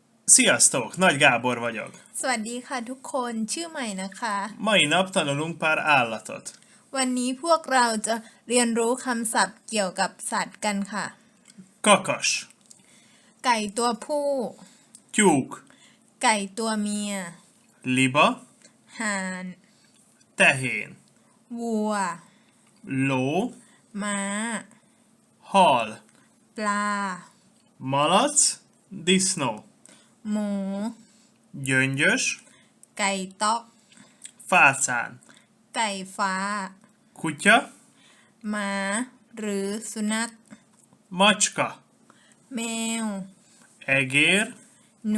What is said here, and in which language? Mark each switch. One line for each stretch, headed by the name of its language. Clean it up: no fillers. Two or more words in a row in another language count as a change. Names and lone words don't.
Hungarian: Sziasztok! Nagy Gábor vagyok.
Thai: สวัสดีค่ะทุกคนชื่อใหม่นะคะ
Hungarian: Mai nap tanulunk pár állatot.
Thai: วันนี้พวกเราจะเรียนรู้คำศัพท์เกี่ยวกับสัตว์กันค่ะ
Hungarian: Kakas,
Thai: ไก่ตัวผู้
Hungarian: tyúk,
Thai: ไก่ตัวเมีย
Hungarian: liba,
Thai: ห่าน
Hungarian: tehén,
Thai: วัว
Hungarian: ló,
Thai: ม้า
Hungarian: hal,
Thai: ปลา
Hungarian: malac, disznó,
Thai: หมู
Hungarian: gyöngyös,
Thai: ไก่ต๊อก
Hungarian: fácán,
Thai: ไก่ฟ้า
Hungarian: kutya,
Thai: ม้า หรือสุนัข
Hungarian: macska,
Thai: แมว
Hungarian: egér,
Thai: หนู